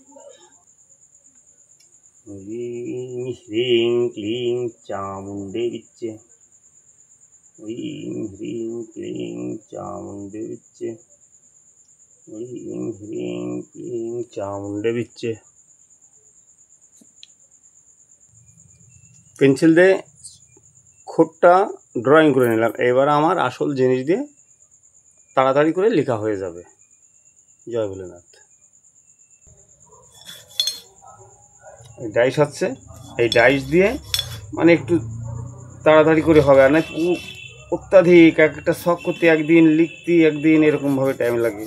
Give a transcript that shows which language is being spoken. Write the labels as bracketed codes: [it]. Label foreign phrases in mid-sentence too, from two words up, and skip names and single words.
[sa] ह्रीं ह्रीं क्लीं चामुण्डे विच्चे। ह्रीं ह्रीं क्लीं चामुण्डे विच्चे। ह्रीं ह्रीं क्लीं चामुण्डे विच्चे। [bn] পেন্সিল দিয়ে খোটটা ড্রয়িং করে নিলাম। এবার আমার আসল জিনিস দিয়ে তাড়াতাড়ি করে লেখা হয়ে যাবে। জয় ভোলেনাথ। এই ডাইস হচ্ছে, এই ডাইস দিয়ে মানে একটু তাড়াতাড়ি করে হবে, আর না অত্যাধিক একটা শখ করতে একদিন, লিখতে একদিন, এরকমভাবে টাইম লাগে।